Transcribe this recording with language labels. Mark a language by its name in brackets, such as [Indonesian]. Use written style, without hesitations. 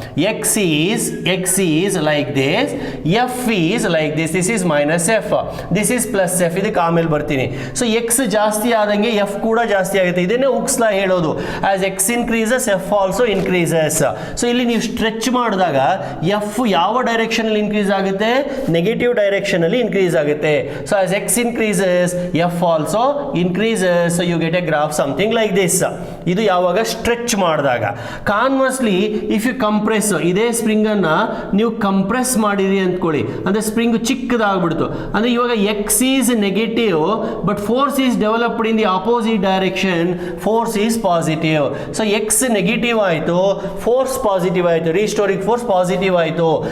[English] X is like this, f is like this. This is minus f, this is plus f. [Kannada] ಇದಕ್ಕೆ ಆಮೇಲೆ ಬರ್ತೀನಿ. So x ಜಾಸ್ತಿ ಆದಂಗೆ f ಕೂಡ ಜಾಸ್ತಿ ಆಗುತ್ತೆ. ಇದನ್ನೇ ಹುಕ್ಸ್ ಲಾ ಹೇಳೋದು. [English] as x increases f also increases. [Kannada] So ಇಲ್ಲಿ ನೀವು ಸ್ಟ್ರೆಚ್ ಮಾಡಿದಾಗ f ಯಾವ ಡೈರೆಕ್ಷನ್ ಅಲ್ಲಿ ಇನ್ಕ್ರೀಸ್ ಆಗುತ್ತೆ? ನೆಗೆಟಿವ್ ಡೈರೆಕ್ಷನ್ ಅಲ್ಲಿ ಇನ್ಕ್ರೀಸ್ ಆಗುತ್ತೆ. [English] So as x increases, f also increases. So you get a graph something like this. [Kannada] ಇದು ಯಾವಾಗ ಸ್ಟ್ರೆಚ್ ಮಾಡಿದಾಗ. [English] conversely if you compress, [Kannada] ಇದೇ ಸ್ಪ್ರಿಂಗ್ ಅನ್ನ ನೀವು ಕಂಪ್ರೆಸ್ ಮಾಡಿರಿ ಅಂದ್ಕೊಳ್ಳಿ, ಅಂದ್ರೆ ಸ್ಪ್ರಿಂಗ್ ಚಿಕ್ಕದಾಗ್ಬಿಡ್ತು, ಅಂದ್ರೆ ಇವಾಗ [English] X is negative but force is developed in the opposite direction, force is positive. [Kannada] So X negative ಆಯಿತು, ಫೋರ್ಸ್ ಪಾಸಿಟಿವ್ ಆಯಿತು, ರೀಸ್ಟೋರಿಂಗ್ ಫೋರ್ಸ್ ಪಾಸಿಟಿವ್ ಆಯಿತು.